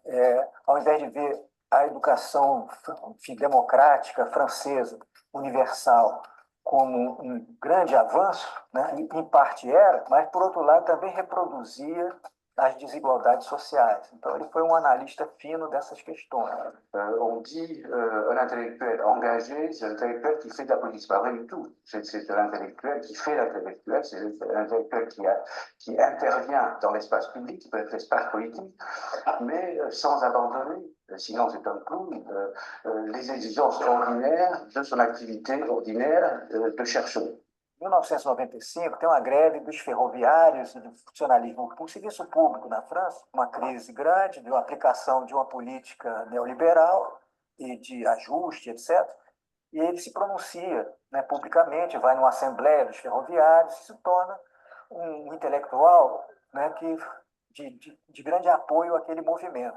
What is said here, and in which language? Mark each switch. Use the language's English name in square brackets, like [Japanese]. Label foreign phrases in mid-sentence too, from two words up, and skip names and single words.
[Portuguese] Ao invés de ver a educação, enfim, democrática francesa, universal, como um grande avanço, né? Em parte era, mas, por outro lado, também reproduzia as desigualdades sociais. Então, ele foi um analista fino dessas questões. [French] On dit un intellectuel engagé, c'est un intellectuel qui fait de la politique. C'est pas vrai du tout. C'est un intellectuel qui fait l'intellectuel, c'est un intellectuel qui intervient dans l'espace public, qui peut être l'espace politique, mais sans abandonner, sinon c'est un clown, les exigences ordinaires de son activité ordinaire de chercheur. [Portuguese] Em 1995, tem uma greve dos ferroviários e do funcionalismo do serviço público na França, uma crise grande de uma aplicação de uma política neoliberal e de ajuste, etc. E ele se pronuncia, né, publicamente, vai numa assembleia dos ferroviários e se torna um intelectual, né, de grande apoio àquele movimento.